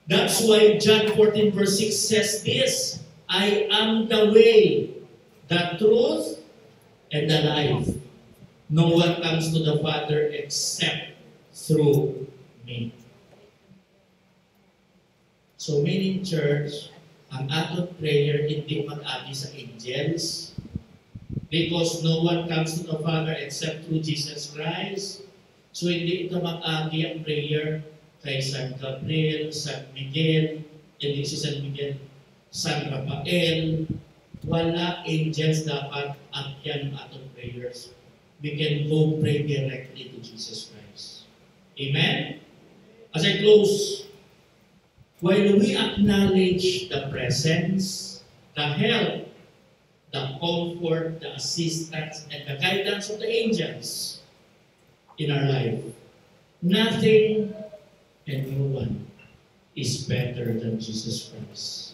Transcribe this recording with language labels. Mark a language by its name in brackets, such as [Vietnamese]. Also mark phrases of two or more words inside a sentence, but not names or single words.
[English] That's why John 14 verse 6 says this, I am the way, the truth, and the life. No one comes to the Father except through me. So meaning church, [Hiligaynon] ang atong prayer hindi mag-agi sa angels [English] because no one comes to the Father except through Jesus Christ. [Hiligaynon] So hindi ito mag-agi ang prayer kay San Gabriel, San Miguel, hindi si San Miguel, San Rafael. Wala angels dapat agyan ang atong prayers. [English] We can go pray directly to Jesus Christ. Amen? As I close, while we acknowledge the presence, the help, the comfort, the assistance, and the guidance of the angels in our life, nothing and no one is better than Jesus Christ.